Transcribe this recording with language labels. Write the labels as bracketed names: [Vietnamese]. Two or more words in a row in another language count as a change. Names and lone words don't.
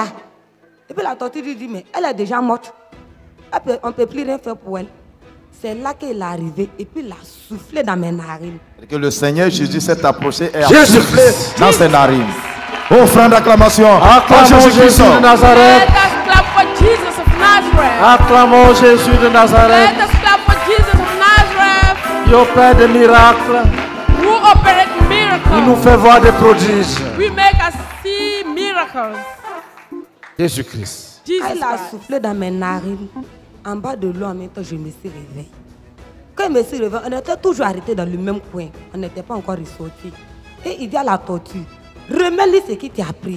[French] Et puis la tortue lui dit, mais elle est déjà morte. On ne peut plus rien faire pour elle. C'est là qu'il est arrivé et puis il a soufflé dans mes narines. Et que le Seigneur Jésus s'est approché et a soufflé dans ses narines. Offrande d'acclamation. Acclamons Jésus de Nazareth. [English] Let us clap for Jesus of Nazareth. [French] Acclamons Jésus de Nazareth. [English] Let us clap for Jesus of Nazareth. [French] Qui opère des miracles. [English] Who operate miracles. [French] Il nous fait voir des prodiges. [English] We make us see miracles. [French] Jésus-Christ. Il a soufflé dans mes narines. En bas de l'eau, en même temps, je me suis réveillée. Quand je me suis réveillée, on était toujours arrêtés dans le même coin. On n'était pas encore ressortis. Et il dit à la tortue, remets-lui ce qui t'a pris.